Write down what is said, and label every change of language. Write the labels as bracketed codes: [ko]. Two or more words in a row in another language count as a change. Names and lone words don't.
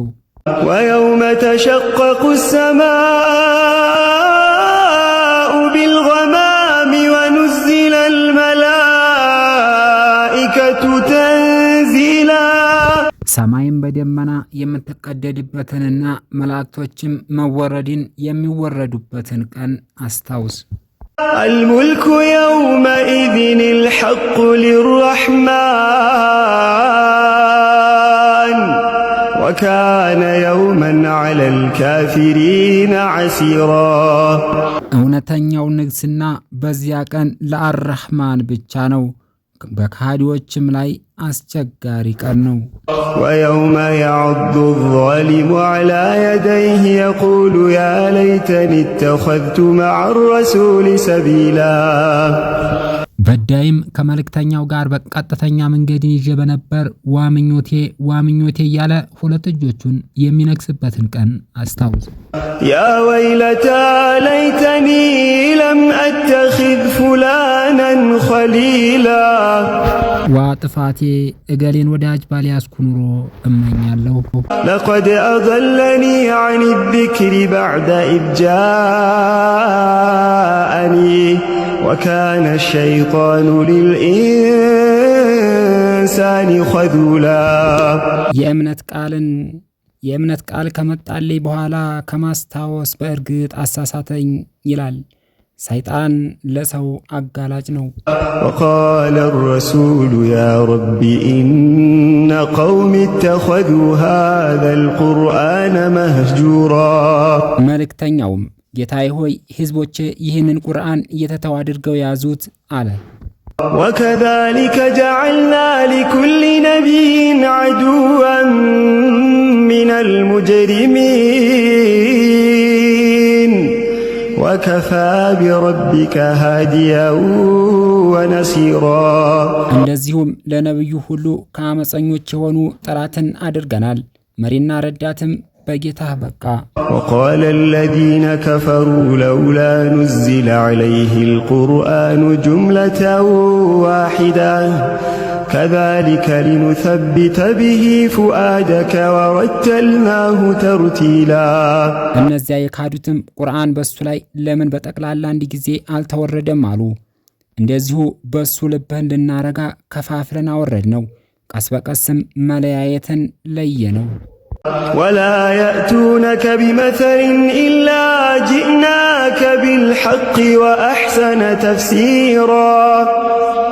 [ar] ويوم تشقق السماء بالغمام ونزل الملائكة تنزيلا [am] ሰማይም በደመና የምትቀደድበትንና መላእክቶችም መወረድን የሚወረዱበትን ቀን አስታውስ። [ar] الملك يومئذ الحق للرحمن وكان يوما على الكافرين عسيرا [am] እውነተኛው ንግስና በዚያ ቀን ለአርራህማን ብቻ ነው በካዲዎችም ላይ አስቸጋሪ ቀን ነው። [ar] ويوم يعض الظالم على يديه يقول يا ليتني اتخذت مع الرسول سبيلا [am] በዳይም ከመልእክተኛው ጋር በቀጥተኛ መንገድን ይዤ በነበር ዋምኞቴ እያለ ሁለት እጆቹን የሚነክስበትን ቀን አስታውስ። [ar] يا ويلتى ليتني لم أتخذ فلانا خليلا [am] ዋጥፋቴ እገሌን ወዳጅ ባልያዝኩ ኑሮ እመኛለሁ። [ar] لقد أضلني عن الذكر بعد إذ جاءني وكان الشيطان للإنسان خذولا [am] የእምነት ቃል ከመጣልኝ በኋላ ከማስታወስ በእርግጥ አሳሳተኝ ይላል። ሰይጣን ለሰው አጋላጭ ነው። [ar] وقال الرسول يا رب إن قوم اتخذوا هذا القرآن مهجورا [am] መልእክተኛውም ጌታዬ ሆይ ሕዝቦቼ ይህንን ቁርአን እየተተው አድርገው ያዙት አለ። [ar] وكذلك جعلنا لكل نبي عدوا من المجرمين وكفى بربك هاديا ونصيرا [am] እንደዚሁም ለነብዩ ሁሉ ከአመፀኞች የሆኑ ጠላትን አድርገናል መሪና ረዳትም በጌታህ በቃ። [ar] وقال الذين كفروا لولا نزل عليه القرآن جملة واحدة كذلك لنثبت به فؤادك ورتلناه ترتيلا [am] እነዚያ የካዱትም ቁርአን በሱ ላይ ለምን በጠቅላላ አንድ ጊዜ አልተወረደም አሉ። እንደዚሁ በሱ ልብህን ልናረጋ ከፋፍለን አወረድ ነው። ቀስ በቀስም መለያየትን ለየነው። [ar] ولا يأتونك بمثل إلا جئناك بالحق وأحسن تفسيرا